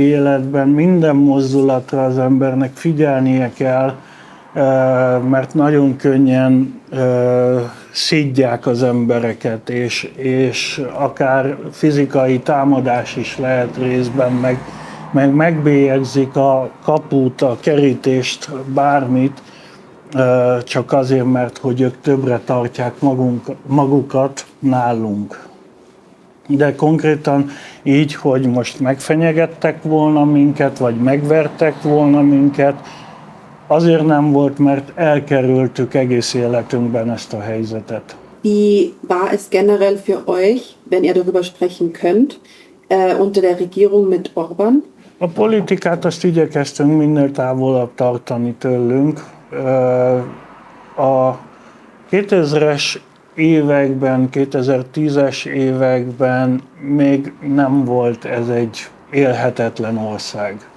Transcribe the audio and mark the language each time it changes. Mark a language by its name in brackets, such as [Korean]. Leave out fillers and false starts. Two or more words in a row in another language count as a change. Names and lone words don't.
[Hungarian] életben minden mozdulatra az embernek figyelnie kell, mert nagyon könnyen szidják az embereket, és akár fizikai támadás is lehet részben, meg megbélyegzik a kaput, a kerítést, bármit, csak azért, mert hogy ők többre tartják magukat nálunk. De konkrétan így, hogy most megfenyegettek volna minket, vagy megvertek volna minket, azért nem volt, mert elkerültük egész életünkben ezt a helyzetet. [German] Wie war es generell für euch, wenn ihr darüber sprechen könnt, unter der Regierung mit Orbán? [Hungarian] A politikát azt igyekeztünk minél távolabb tartani tőlünk. A 2000-es években, 2010-es években még nem volt ez egy élhetetlen ország.